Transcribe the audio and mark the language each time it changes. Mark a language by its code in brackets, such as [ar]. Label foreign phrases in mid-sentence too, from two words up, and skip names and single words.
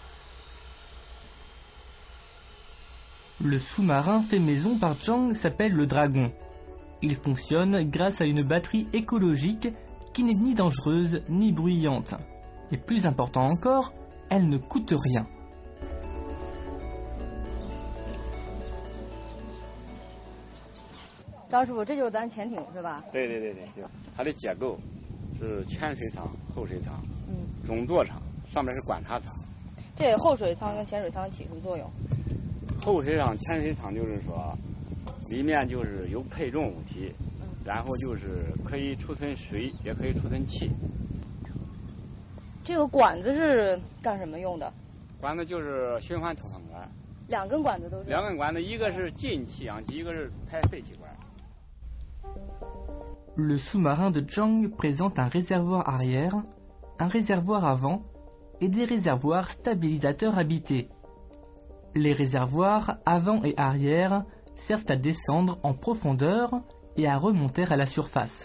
[fr] Le sous-marin fait maison par Zhang s'appelle le Dragon. Il fonctionne grâce à une batterie écologique qui n'est ni dangereuse ni bruyante. Et plus important encore, elle ne coûte rien. [zh] 张师傅，这就是咱潜艇是吧？对，它的结构是前水舱、后水舱，中座舱，上面是观察舱。这后水舱跟前水舱起什么作用？后水舱、前水舱就是说，里面就是有配重物体，然后就是可以储存水，也可以储存气。这个管子是干什么用的？管子就是循环通风管。两根管子都是。两根管子，一个是进气氧气，一个是排废气管。 [fr] Le sous-marin de Zhang présente un réservoir arrière, un réservoir avant et des réservoirs stabilisateurs habités. Les réservoirs avant et arrière servent à descendre en profondeur et à remonter à la surface.